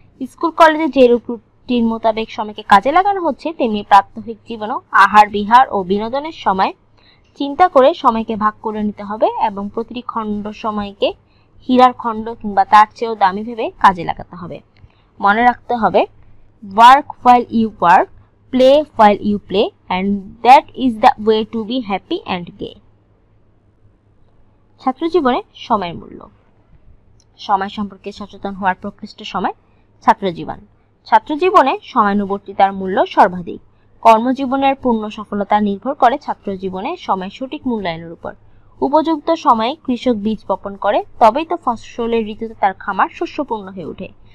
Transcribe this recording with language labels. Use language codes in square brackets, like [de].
[bn] School কলেজে যে routine মোতাবেক সময়কে কাজে লাগানো হচ্ছে, তেমনি প্রাত্যহিক জীবনেও আহার বিহার ও বিনোদনের সময় চিন্তা করে সময়কে ভাগ করে নিতে হবে এবং প্রতিটি খণ্ড সময়কে হীরার খণ্ড কিংবা তার চেয়েও দামি ভেবে কাজে লাগাতে হবে। মনে রাখতে হবে, [en] Work while you work, play while you play, and that is the way to be happy and gay. [bn] ছাত্র জীবনে সময়ের মূল্য। সময় সম্পর্কে সচেতন হওয়ার প্রকৃষ্ট সময় ছাত্রজীবন। ছাত্রজীবনে সময়ানুবর্তিতার মূল্য সর্বাধিক। কর্মজীবনের পূর্ণ সফলতা নির্ভর করে ছাত্রজীবনে সময়ের সঠিক মূল্যায়নের উপর। উপযুক্ত সময়ে কৃষক বীজ বপন করে, তবেই তো ফসলের ঋতুতে তার খামার শস্যপূর্ণ হয়ে ওঠে।